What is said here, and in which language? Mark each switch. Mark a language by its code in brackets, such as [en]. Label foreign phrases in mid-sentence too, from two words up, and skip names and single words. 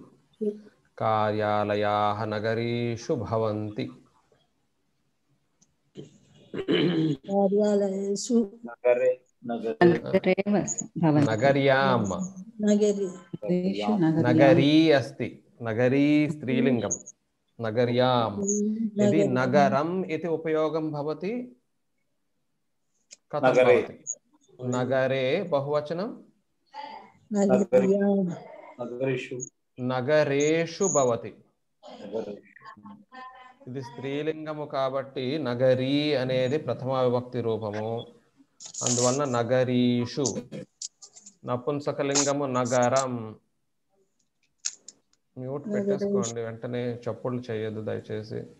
[sa] కార్యాలయాः నగరీషు భవంతి. నగర్యాం. నగరీ అస్తి. నగరీ స్త్రీలింగం. నగర్యాం. यदि नगरम इति उपयोगं भवति कथं भवति? नगरे बहुवचनं नगरेषु भवति. [te] ఇది స్త్రీలింగము కాబట్టి నగరీ అనేది ప్రథమ విభక్తి రూపము. అందువలన నగరీషు. నపుంసకలింగము నగరం. మ్యూట్ పెట్టేసుకోండి, వెంటనే చప్పుళ్ళు చేయొద్దు దయచేసి.